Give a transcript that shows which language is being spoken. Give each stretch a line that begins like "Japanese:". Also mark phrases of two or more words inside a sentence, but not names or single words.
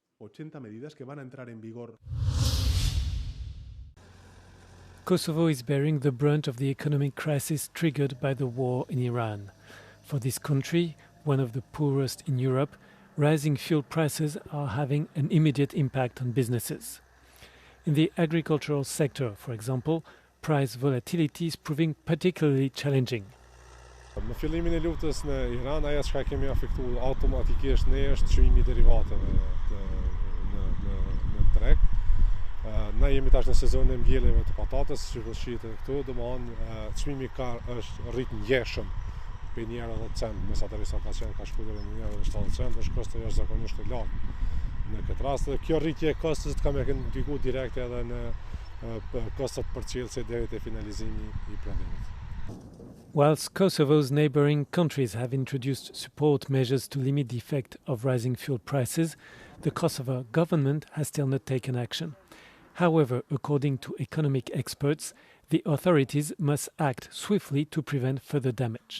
English: Kosovo is bearing the brunt of the economic crisis triggered by the war in Iran. For this country, one of the poorest in Europe, rising fuel prices are having an immediate impact on businesses. In the agricultural sector, for example, price volatility is proving particularly challenging.
Albanian: Me fillimin e luftës në Iran, ajo çka kemi afektuar automatikisht ne është çmimi I derivateve në treg. Ne jemi tash në sezonin e mbjelljeve të patatës, sikur shihet këtu, domethënë çmimi është rrit ngjeshëm. Për €1.10 mesatërisht ka qenë ka shkuar deri në €1.70, është kosto jashtëzakonisht I lartë. Në këtë rast, kjo rritje e kostos ka më ndikuar direkt edhe në kostot përcjellëse deri te finalizimi I prodhimit.
English: Whilst Kosovo's neighboring countries have introduced support measures to limit the effect of rising fuel prices, the Kosovo government has still not taken action. However, according to economic experts, the authorities must act swiftly to prevent further damage.